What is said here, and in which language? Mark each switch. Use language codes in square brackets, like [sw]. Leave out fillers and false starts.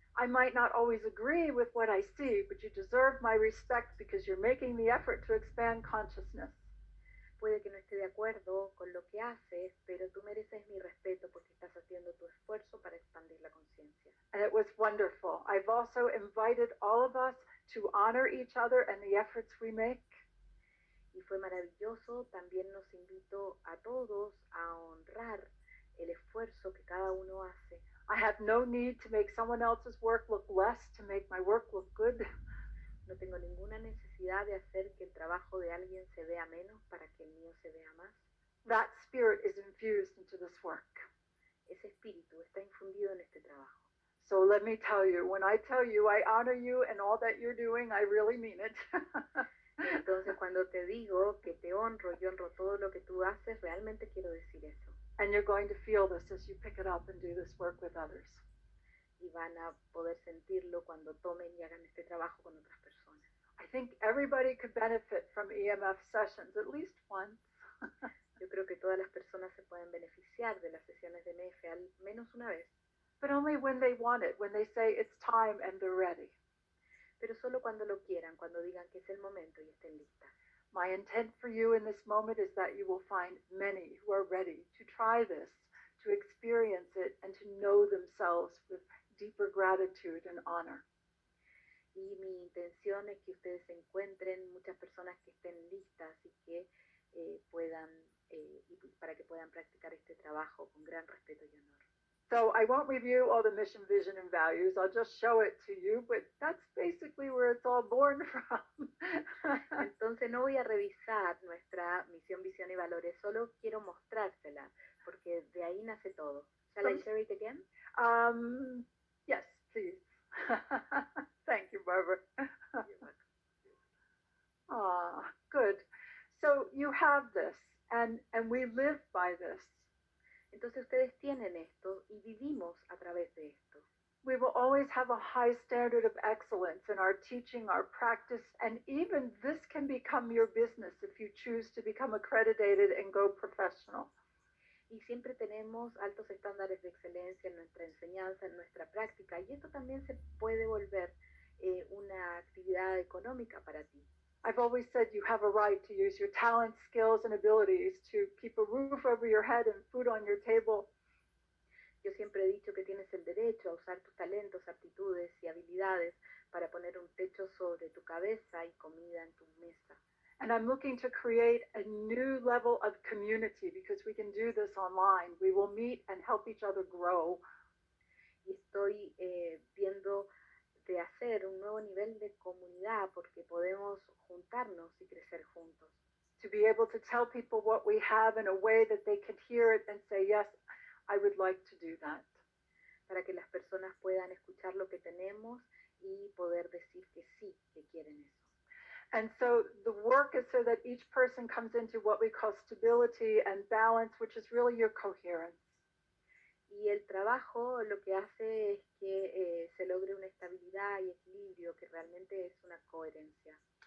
[en] I might not always agree with what I see, but you deserve my respect because you're making the effort to expand consciousness. [es] Puede que no esté de acuerdo con lo que haces, pero tú mereces mi respeto porque estás haciendo tu esfuerzo para expandir la conciencia. [en] And it was wonderful. I've also invited all of us to honor each other and the efforts we make. [es] Y fue maravilloso. También nos invito a todos a honrar el esfuerzo que cada uno hace. [en] I have no need to make someone else's work look less to make my work look good. [es] No tengo ninguna necesidad de hacer que el trabajo de alguien se vea menos para que el mío se vea más. [en] That spirit is infused into this work. [es] Ese espíritu está infundido en este trabajo. [en] So let me tell you, when I tell you I honor you and all that you're doing, I really mean it. [es] Entonces cuando te digo que te honro y honro todo lo que tú haces, realmente quiero decir eso. [en] And you're going to feel this as you pick it up and do this work with others. [es] Y van a poder sentirlo cuando tomen y hagan este trabajo con otras personas. [en] I think everybody could benefit from EMF sessions at least once. [es] Yo creo que todas las personas se pueden beneficiar de las sesiones de MF al menos una vez, [en] but only when they want it, when they say it's time and they're ready. [es] pero solo cuando lo quieran, cuando digan que es el momento y estén listas. [en] My intent for you in this moment is that you will find many who are ready to try this, to experience it, and to know themselves with deeper gratitude and honor. [es] Y mi intención es que ustedes encuentren muchas personas que estén listas y que puedan, para que puedan practicar este trabajo con gran respeto y honor. [en] So I won't review all the mission, vision, and values. I'll just show it to you, but that's basically where it's all born from. [es] Entonces no voy a revisar nuestra misión, visión y valores, solo quiero mostrársela, porque de ahí nace todo. [en] Shall I share it again? Yes, please. Thank you, Barbara. Good. So you have this, and we live by this. [es] Entonces ustedes tienen esto y vivimos a través de esto. [en] We will always have a high standard of excellence in our teaching, our practice, and even this can become your business if you choose to become accredited and go professional. [es] Y siempre tenemos altos estándares de excelencia en nuestra enseñanza, en nuestra práctica, y esto también se puede volver una actividad económica para ti. [en] I've always said you have a right to use your talents, skills, and abilities to keep a roof over your head and food on your table. [es] Yo siempre he dicho que tienes el derecho a usar tus talentos, aptitudes y habilidades para poner un techo sobre tu cabeza y comida en tu mesa. [en] And I'm looking to create a new level of community because we can do this online. We will meet and help each other grow. [es] Y estoy viendo de hacer un nuevo nivel de comunidad porque podemos juntarnos y crecer juntos. [en] To be able to tell people what we have in a way that they can hear it and say, yes, I would like to do that. [es] Para que las personas puedan escuchar lo que tenemos y poder decir que sí, que quieren eso. [en] And so the work is so that each person comes into what we call stability and balance, which is really your coherence. [es] Y el trabajo lo que hace es que se logre una estabilidad y equilibrio que realmente es una coherencia.